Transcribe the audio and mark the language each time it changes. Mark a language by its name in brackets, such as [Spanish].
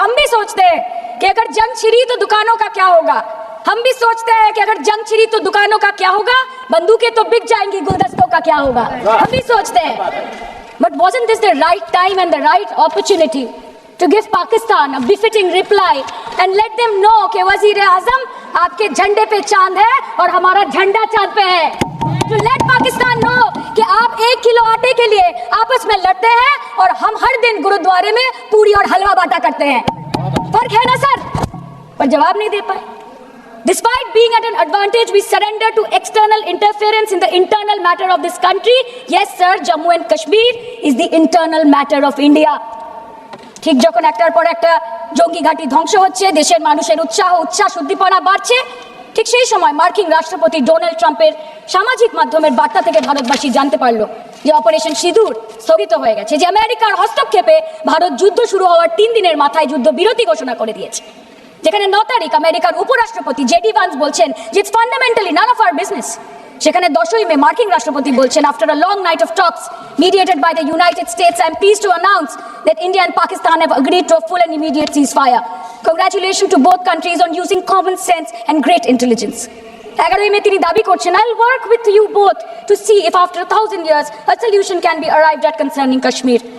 [Hindi] हम भी सोचते हैं कि अगर जंग छिड़ी तो दुकानों का क्या होगा, हम भी सोचते हैं कि अगर जंग छिड़ी तो दुकानों का क्या होगा, बंदूकें तो बिक जाएंगी, गुलदस्तों का क्या होगा, हम भी सोचते हैं। [English] But wasn't this the right time and the right opportunity to give Pakistan a befitting reply and let them know [Hindi] कि वज़ीर-ए-आज़म आपके झंडे पे चांद है और हमारा झंडा चांद पे है। [English] To let Pakistan know [Hindi] कि आप 1 किलो आटे के लिए आपस में लड़ते हैं और हम हर दिन गुरुद्वारे में पूरी और हलवा बांटा करते हैं। फर्क है ना सर? पर जवाब नहीं दे पाए। [English] Despite being at an advantage, we surrender to external interference in the internal matter of this country. Yes, sir, Jammu and Kashmir is the internal matter of India. [Bangla] ঠিক যখন একটার পর একটা জঙ্গি ঘাঁটি ধ্বংস হচ্ছে, দেশের মানুষের উচ্ছ্বাস উদ্দীপনা বাড়ছে, ঠিক সেই সময় মার্কিন রাষ্ট্রপতি ডোনাল্ড ট্রাম্পের সামাজিক মাধ্যমের বার্তা থেকে ভারতবাসী জানতে পারলো যে অপারেশন সিঁদুর স্থগিত হয়ে গেছে, যে আমেরিকার হস্তক্ষেপে ভারত যুদ্ধ শুরু হওয়ার 3 দিনের মাথায় যুদ্ধ বিরতি ঘোষণা করে দিয়েছে। যেখানে 9 তারিখ আমেরিকার উপরাষ্ট্রপতি জেডি ভান্স বলছেন যে [English] It's fundamentally none of our business. [Bangla] সেখানে 10ই মে মার্কিন রাষ্ট্রপতি বলছেন [English] After a long night of talks mediated by the United States, I am pleased to announce that India and Pakistan have agreed to a full and immediate ceasefire. Congratulations to both countries on using common sense and great intelligence. [Bangla] 11ই মে তিনি দাবি করছেন [English] I'll work with you both to see if after 1000 years a solution can be arrived at concerning Kashmir.